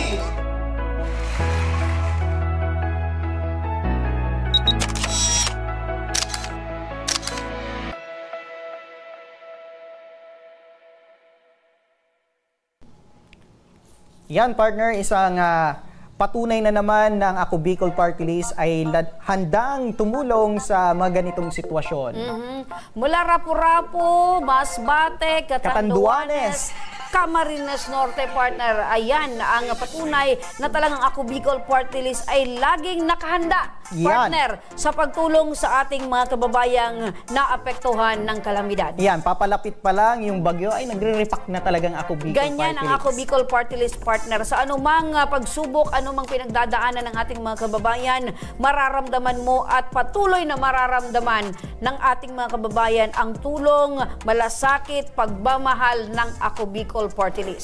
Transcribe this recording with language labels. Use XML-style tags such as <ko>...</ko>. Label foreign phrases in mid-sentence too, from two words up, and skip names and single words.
<tl>Yan, partner, isang patunay na naman ng Ako Bicol Party List ay handang tumulong sa mga ganitong sitwasyon. Mula Rapu-Rapu, Masbate, Catanduanes, Camarines Norte, partner. Ayan ang patunay na talagang Ako Bicol Party List ay laging nakahanda, partner, sa pagtulong sa ating mga kababayang naapektuhan ng kalamidad. Yan, papalapit pa lang yung bagyo ay nagre-repack na talagang Ako Bicol Ganyan Party ang List. Ako Bicol Party List, partner. Sa anumang pagsubok, anumang pinagdadaanan ng ating mga kababayan, mararamdaman mo at patuloy na mararamdaman ng ating mga kababayan ang tulong, malasakit, pagmamahal ng Ako Bicol Party List.</tl>